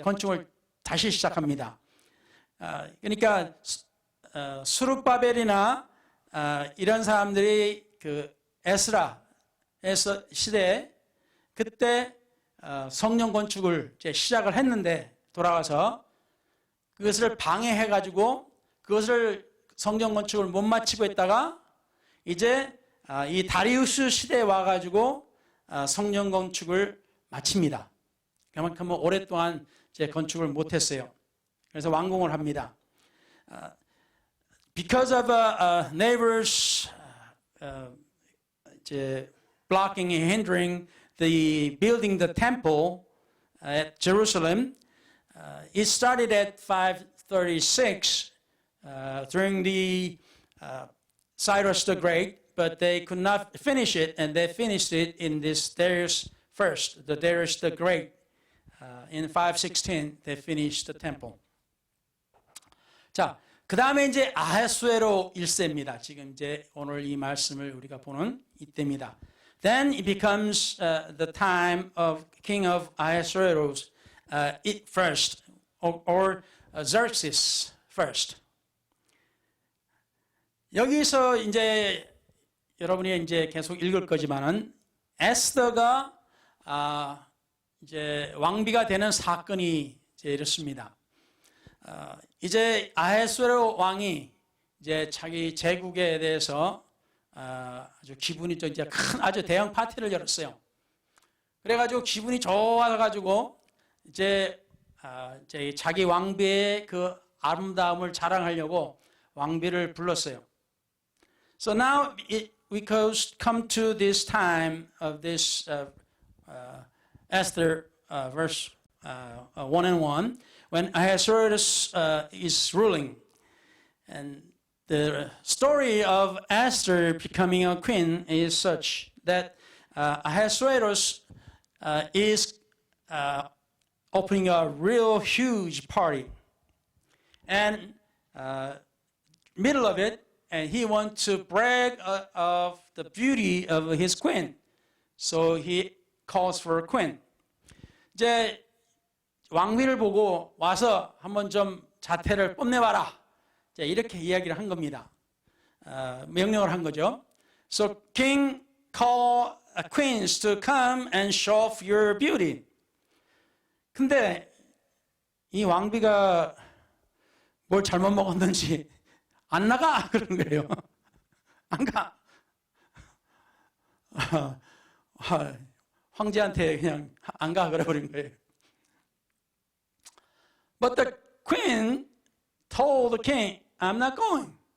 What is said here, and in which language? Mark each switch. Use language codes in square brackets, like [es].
[ko] 건축을 다시 시작합니다. 그러니까 수룹바벨이나 이런 사람들이 그 에스라 시대 그때 성령 건축을 이제 시작을 했는데 돌아가서 그것을 방해해가지고 그것을 성전 건축을 못 마치고 있다가 이제 이 다리우스 시대에 와가지고 성전 건축을 마칩니다. 그만큼 오랫동안 이제 건축을 못했어요. 그래서 완공을 합니다. [en] Because of neighbors blocking and hindering the building the temple at Jerusalem, it started at 536 during the Cyrus the Great, but they could not finish it, and they finished it in this Darius first, the Darius the Great. In 516, they finished the temple. [ko] 자, 그 다음에 이제 아하수에로 1세입니다. 지금 이제 오늘 이 말씀을 우리가 보는 이때입니다. [en] Then it becomes the time of King of Ahasuerus first, or Xerxes first. [ko] 여기서 이제 여러분이 이제 계속 읽을 거지만은 에스더가 이제 왕비가 되는 사건이 이제 이렇습니다. 이제 아하수에로 왕이 이제 자기 제국에 대해서 아주 기분이 좀 이제 큰 아주 대형 파티를 열었어요. 그래가지고 기분이 좋아가지고 이제 자기 왕비의 그 아름다움을 자랑하려고 왕비를 불렀어요. [en] So now we come to this time of this Esther verse 1 and 1 when Ahasuerus is ruling. And the story of Esther becoming a queen is such that Ahasuerus is opening a real huge party. And middle of it, and he wants to brag of the beauty of his queen. So he calls for a queen. [ko] 이제 왕비를 보고 와서 한번 좀 자태를 뽐내봐라. 이제 이렇게 이야기를 한 겁니다. 명령을 한 거죠. [en] So king call queens to come and show off your beauty. [ko] 근데 이 왕비가 뭘 잘못 먹었는지 안 나가 그런 거예요. 안 가. 황제한테 그냥 안 가 그래 버린 거예요. [en] But the queen told the king, I'm not going.